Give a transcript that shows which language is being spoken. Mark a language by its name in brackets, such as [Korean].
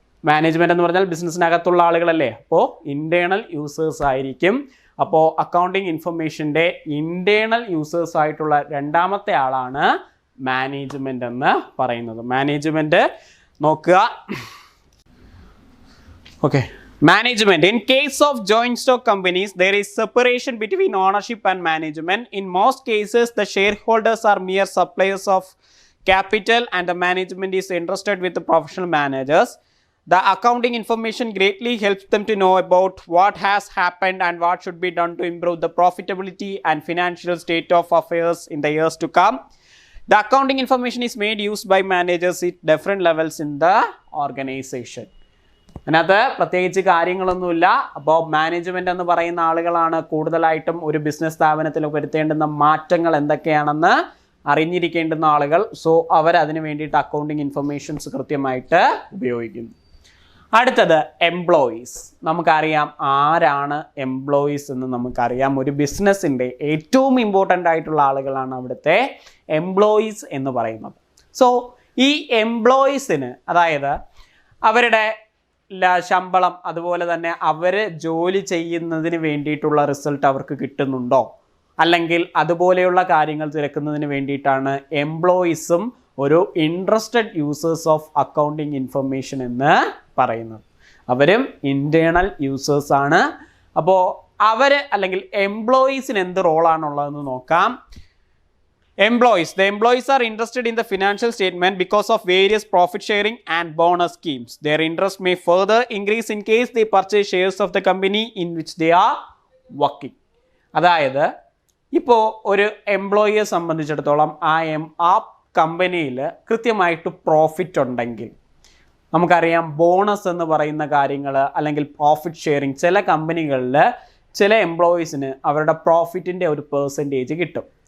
[Malayalam] Management എന്ന് പറഞ്ഞാൽ ബിസിനസ്സിനകത്തുള്ള ആളുകളല്ലേ, അപ്പോൾ ഇൻറ്റേർണൽ യൂസേഴ്സ് ആയിരിക്കും. അപ്പോൾ അക്കൗണ്ടിങ് ഇൻഫർമേഷൻ്റെ ഇൻറ്റേർണൽ യൂസേഴ്സ് ആയിട്ടുള്ള രണ്ടാമത്തെ ആളാണ് മാനേജ്മെൻ്റ് എന്ന് പറയുന്നത്. മാനേജ്മെൻറ്റ് നോക്കുക. [English] Okay, management. In case of joint stock companies, there is separation between ownership and management. In most cases, the shareholders are mere suppliers of capital and the management is interested with the professional managers. The accounting information greatly helps them to know about what has happened and what should be done to improve the profitability and financial state of affairs in the years to come. The accounting information is made used by managers at different levels in the organization. [Malayalam] അതിനകത്ത് പ്രത്യേകിച്ച് കാര്യങ്ങളൊന്നുമില്ല. അപ്പോൾ management എന്ന് പറയുന്ന ആളുകളാണ് കൂടുതലായിട്ടും ഒരു business സ്ഥാപനത്തിൽ വരുത്തേണ്ടുന്ന മാറ്റങ്ങൾ എന്തൊക്കെയാണെന്ന് അറിഞ്ഞിരിക്കേണ്ടുന്ന ആളുകൾ. സോ അവരതിന് വേണ്ടിയിട്ട് അക്കൗണ്ടിങ് ഇൻഫർമേഷൻസ് കൃത്യമായിട്ട് ഉപയോഗിക്കുന്നു. അടുത്തത് എംപ്ലോയീസ്. നമുക്കറിയാം ആരാണ് എംപ്ലോയീസ് എന്ന് നമുക്കറിയാം. ഒരു ബിസിനസ്സിൻ്റെ ഏറ്റവും ഇമ്പോർട്ടൻ്റ് ആയിട്ടുള്ള ആളുകളാണ് അവിടുത്തെ എംപ്ലോയീസ് എന്ന് പറയുന്നത്. സോ ഈ എംപ്ലോയീസിന് അതായത് അവരുടെ ശമ്പളം അതുപോലെ തന്നെ അവർ ജോലി ചെയ്യുന്നതിന് വേണ്ടിയിട്ടുള്ള റിസൾട്ട് അവർക്ക് കിട്ടുന്നുണ്ടോ, അല്ലെങ്കിൽ അതുപോലെയുള്ള കാര്യങ്ങൾ തിരക്കുന്നതിന് വേണ്ടിയിട്ടാണ് എംപ്ലോയീസും ഒരു [English] interested users of accounting information [Malayalam] എന്ന് പറയുന്നത്. അവരും ഇൻറ്റേർണൽ യൂസേഴ്സ് ആണ്. അപ്പോൾ അവർ അല്ലെങ്കിൽ എംപ്ലോയീസിന് എന്ത് റോളാണുള്ളതെന്ന് നോക്കാം. [English] The employees are interested in the financial statement because of various profit sharing and bonus schemes. Their interest may further increase in case they purchase shares of the company in which they are working. [Malayalam] അതായത് ഇപ്പോൾ ഒരു എംപ്ലോയിയെ സംബന്ധിച്ചിടത്തോളം ആ കമ്പനിയിൽ കൃത്യമായിട്ട് profit ഉണ്ടെങ്കിൽ നമുക്കറിയാം bonus എന്ന് പറയുന്ന കാര്യങ്ങൾ അല്ലെങ്കിൽ പ്രോഫിറ്റ് ഷെയറിങ് ചില കമ്പനികളിൽ ചില എംപ്ലോയീസിന് അവരുടെ പ്രോഫിറ്റിൻ്റെ ഒരു പെർസെൻറ്റേജ് കിട്ടും.